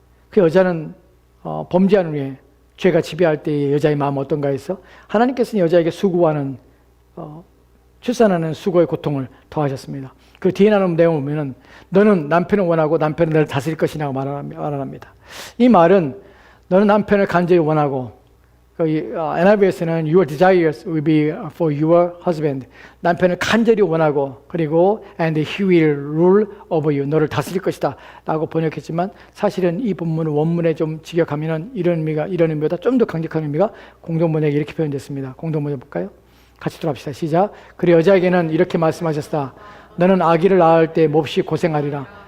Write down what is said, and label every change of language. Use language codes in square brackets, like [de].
[ko] 그 여자는 범죄한 후에 죄가 지배할 때의 여자의 마음은 어떤가 해서 하나님께서는 여자에게 수고하는 출산하는 수고의 고통을 더하셨습니다. 그 뒤에 나오는 내용을 보면 너는 남편을 원하고 남편은 너를 다스릴 것이라고 말합니다. 이 말은 너는 남편을 간절히 원하고 NIV에서는 [en] your desires will be for your husband. [ko] 남편을 간절히 원하고 그리고 [en] and he will rule over you. [ko] 너를 다스릴 것이다 라고 번역했지만 사실은 이 본문을 원문에 좀 직역하면 이런 의미보다 좀 더 강력한 의미가 공동번역에 이렇게 표현됐습니다. 공동번역 볼까요? 같이 들어갑시다. 시작. 그리고 여자에게는 이렇게 말씀하셨다. 너는 아기를 낳을 때 몹시 고생하리라.